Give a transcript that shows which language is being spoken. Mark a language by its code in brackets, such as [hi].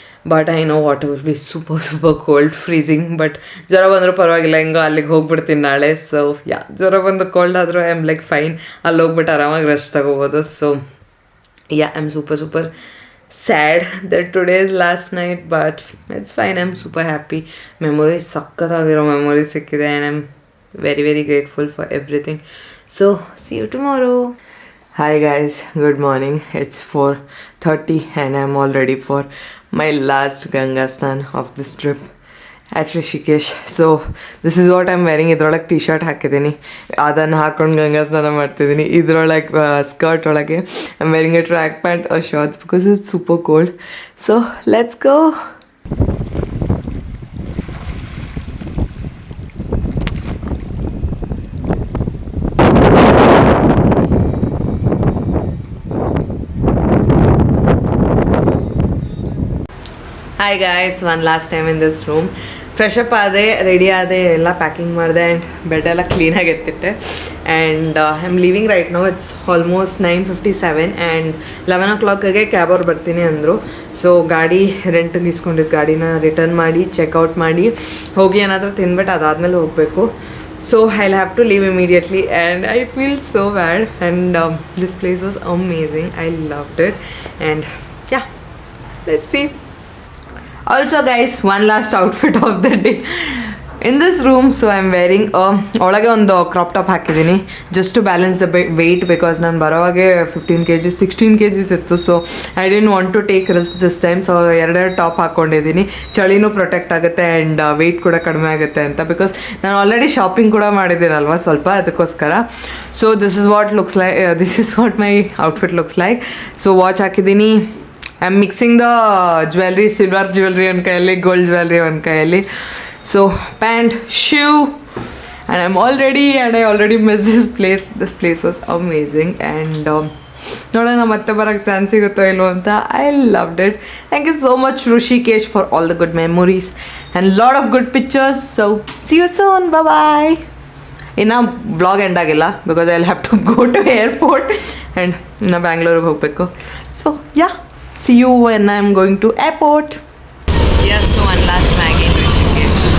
[en] But I know what will be super cold, freezing. But [kn] ಜ್ವರ ಬಂದರೂ ಪರವಾಗಿಲ್ಲ, ಹೆಂಗೋ ಅಲ್ಲಿಗೆ ಹೋಗ್ಬಿಡ್ತೀನಿ ನಾಳೆ. ಸೊ ಜ್ವರ ಬಂದು ಕೋಲ್ಡ್ ಆದರೂ [en] I am like fine, [kn] ಅಲ್ಲಿ ಹೋಗ್ಬಿಟ್ಟು ಆರಾಮಾಗಿ ರೆಸ್ಟ್ ತಗೋಬೋದು. [en] So I am super sad that today is last night, but it's fine. I am super happy. Memories [kn] ಸಕ್ಕತ್ತಾಗಿರೋ memories ಸಿಕ್ಕಿದೆ [en] And I am very very grateful for everything. So see you tomorrow. Hi guys, good morning. It's 4:30 and I'm all ready for my last Ganga Snan of this trip at Rishikesh. So this is what I'm wearing. [kn] ಇದ್ರೊಳಗೆ T shirt ಹಾಕಿದ್ದೀನಿ, ಅದನ್ನು ಹಾಕೊಂಡು ಗಂಗಾ ಸ್ನಾನ ಮಾಡ್ತಿದ್ದೀನಿ. ಇದ್ರೊಳಗೆ skirt ಒಳಗೆ [en] I'm wearing a track pant or shorts because it's super cold. So let's go. Hi guys, one last time in this room. [kn] Fresh up ಆದೆ, ready ಆದೆ, ಎಲ್ಲ ಪ್ಯಾಕಿಂಗ್ ಮಾಡಿದೆ ಆ್ಯಂಡ್ ಬೆಡ್ ಎಲ್ಲ ಕ್ಲೀನಾಗಿ ಎತ್ತಿಟ್ಟೆ. [en] And I am leaving right now. It's almost 9:57 and 11 o'clockಗೆ [kn] cab ಅವ್ರು ಬರ್ತೀನಿ ಅಂದರು. So ಗಾಡಿ ರೆಂಟಿಗೆ ಇಸ್ಕೊಂಡಿದ್ದು ಗಾಡಿನ ರಿಟರ್ನ್ ಮಾಡಿ ಚೆಕ್ಔಟ್ ಮಾಡಿ ಹೋಗಿ ಏನಾದರೂ ತಿನ್ಬಿಟ್ಟು ಅದಾದಮೇಲೆ ಹೋಗಬೇಕು. [en] So I'll have to leave immediately and I feel so bad, and this place was amazing. I loved it, and yeah, let's see. Also guys, one last outfit of the day in this room. So I'm wearing [kn] ಒಳಗೆ ಒಂದು crop top ಹಾಕಿದ್ದೀನಿ [en] just to balance the weight because [kn] ನಾನು ಬರೋವಾಗೆ [en] 15 kg 16 kgs ಇತ್ತು. So I didn't want to take risk this time. [kn] So ಎರಡೆರಡು top ಹಾಕ್ಕೊಂಡಿದ್ದೀನಿ, ಚಳಿನೂ protect ಆಗುತ್ತೆ and weight ಕೂಡ ಕಡಿಮೆ ಆಗುತ್ತೆ ಅಂತ, ಬಿಕಾಸ್ ನಾನು ಆಲ್ರೆಡಿ ಶಾಪಿಂಗ್ ಕೂಡ ಮಾಡಿದ್ದೀನಲ್ವ ಸ್ವಲ್ಪ, ಅದಕ್ಕೋಸ್ಕರ. [en] So this is what my outfit looks like. So [kn] watch ಹಾಕಿದ್ದೀನಿ. [en] I am mixing the jewellery, silver jewellery [kn] ಒಂದು ಕೈಯಲ್ಲಿ, [en] Gold jewellery ಒಂದು ಕೈಯಲ್ಲಿ. So pant, shoe, and I am all ready and I already miss this place was amazing. [kn] And ನೋಡೋಣ ಮತ್ತೆ ಬರೋಕ್ಕೆ chance ಸಿಗುತ್ತೋ ಇಲ್ವೋ ಅಂತ. [en] I loved it. Thank you so much Rishikesh for all the good memories and lot of good pictures. So see you soon, bye. [kn] ಇನ್ನು blog end ಆಗಿಲ್ಲ [en] because I will have to go to airport and [kn] ಇನ್ನು ಬ್ಯಾಂಗ್ಳೂರಿಗೆ ಹೋಗಬೇಕು. [en] So yeah, see you when I'm going to airport. Just one last Maggie in Rishikesh.